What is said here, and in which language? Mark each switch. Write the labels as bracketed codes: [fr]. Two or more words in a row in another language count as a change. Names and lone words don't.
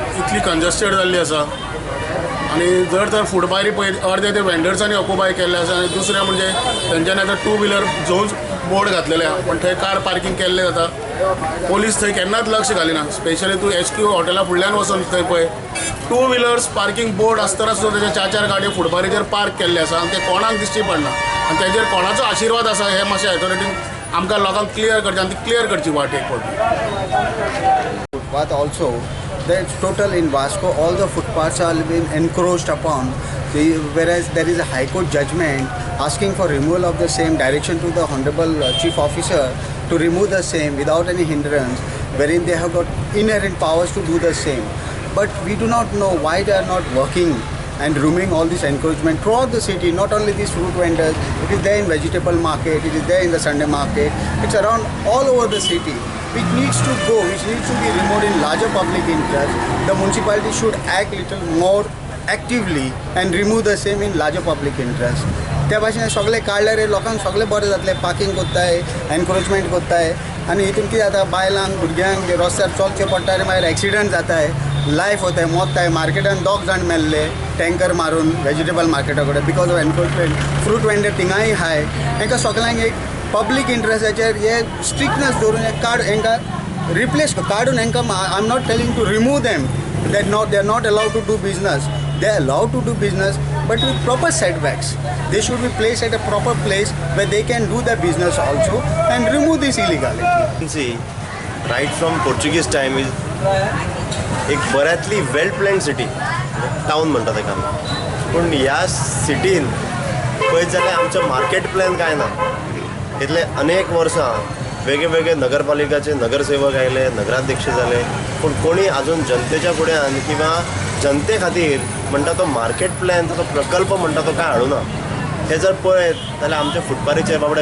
[kok] इतली कंजस्टेड जाल्ली आसा आणि जर तर फुटपारी पळय अर्दे ते वेंडर्सांनी ऑक्युपाय केल्ले आसा आनी दुसरें म्हणजे तेंच्यांनी आतां [en] two wheeler zone board [kok] घातलेले आहा पण थंय [en] car parking [kok] केल्ले जाता पोलीस थंय केन्नाच लक्ष घालिना स्पेशली तूं HQ हॉटेला फुडल्यान वचून थंय पळय [en] two wheelers parking board [kok] आसतना सुद्दां तेजे 4 गाडयो फुटपारीचेर पार्क केल्ले आसा आनी ते कोणाक दिश्टी पडना आनी तेजेर कोणाचो आशिर्वाद आसा हे मातशें ऑथॉरिटीन आमकां लोकांक क्लियर करचें आनी ती क्लियर करची वाट एक फावटी. [en] Footpath also, that's total in Vasco, all the footpaths are being encroached upon, whereas there is a High Court judgment asking for removal of the same, direction to the Honorable Chief Officer to remove the same without any hindrance, wherein they have got inherent powers to do the same. But we do not know why they are not working and removing all this encroachment throughout the city, not only these fruit vendors, it is there in vegetable market, it is there in the Sunday market, it's around all over the city. Which needs to go, which needs to be removed in larger public interest. The municipality should act little more actively and remove the same in larger public interest. [kok] त्या भाशेन सगळे काडले रे लोकांक सगळे बरें जातले पार्किंग कोत्ताय एनक्रोचमेंट कोत्ताय आनी हितून कितें जाता बायलांक भुरग्यांक रस्त्यार चलचें पडटा रे मागीर एक्सिडेंट जाताय लायफ वताय मोत्ताय मार्केटान 2 जाण मेल्ले टँकर मारून व्हेजिटेबल मार्केटा कडेन [en] because of encroachment fruit vendor [kok] थिंगाय हाय हांकां सगळ्यांक एक पब्लीक इंट्रस्टाचेर हे स्ट्रिक्टनेस दवरून हांकां रिप्लेस काडून हांकां [en] I am not telling to remove them they are not allowed to do business they are allowed to do business but with proper setbacks. They should be placed at a proper place where they can do their business also and remove this illegality. See, right from Portuguese time is [kok] एक बऱ्यातली [en] well plan city town [kok] म्हणटा ताका पूण ह्या सिटीन पळयत जाल्यार आमचें मार्केट प्लॅन कांय ना इतले अनेक वर्सां वेगळे वेगळे नगरपालिकाचे नगरसेवक आयले नगराध्यक्ष जाले पूण कोणी आजून जनतेच्या फुड्यान किंवा जनते खातीर म्हणटा तो मार्केट प्लॅन तो प्रकल्प म्हणटा तो कांय हाडूना हे जर पळयत जाल्यार आमच्या फुटपाथीचेर बाबडे